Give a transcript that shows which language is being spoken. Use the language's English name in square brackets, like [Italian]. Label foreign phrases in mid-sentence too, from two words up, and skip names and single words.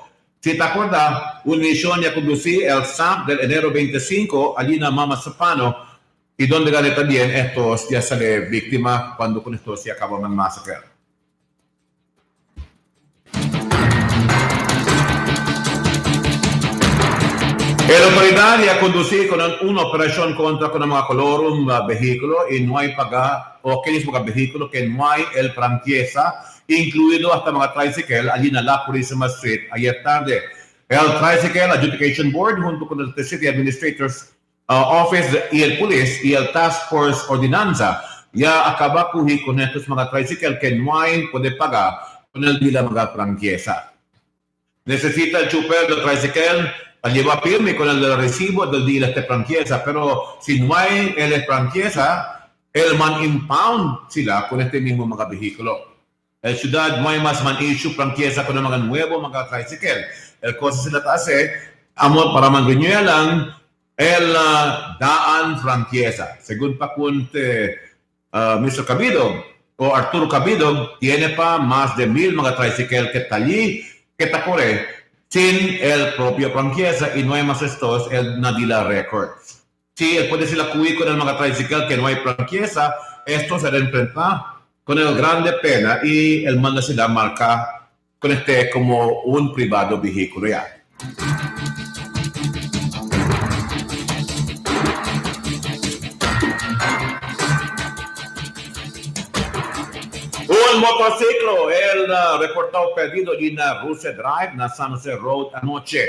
[Chavacano] Si te acuerdas, una misión ya conducí el SAF del enero 25 allí en Mamazapano y donde gané también estos ya sale víctima cuando con esto se acabó el masacre. La autoridad ya conducí con una operación contra con mga colorum vehículo y no hay paga o que es mga vehículo que no hay el franquieza incluido hasta mga tricycle allí en la Purísima Street ayer tarde. El Tricycle Adjudication Board junto con el City Administrators Office y el Police y el Task Force Ordinanza ya acaba kuhi con estos mga tricycle que no hay puede pagar con el dila mga franquieza. Necesita el chuper del tricycle lleva firme con el recibo del día de franquieza, pero si no hay el franquieza, el man impound sila con este mismo mga vehículo. El ciudad no hay más man issue franquieza con mga nuevo mga tricycle. El cosa sila hace, amor para man-renew lang el daan franquieza. Según pa kunte Mr. Cabido o Arturo Cabido, tiene pa más de 1,000 mga tricycle que talí, que tapore, sin el propio franquieza y no hay más estos, el Nadila Records. Si él puede decir la cuí con el mga tricycle que no hay franquieza, esto se enfrenta con el grande pena y el manda sila marca con este como un privado vehículo ya. Un motociclo, el reportado perdido en Rusia Drive, na San Jose Road anoche.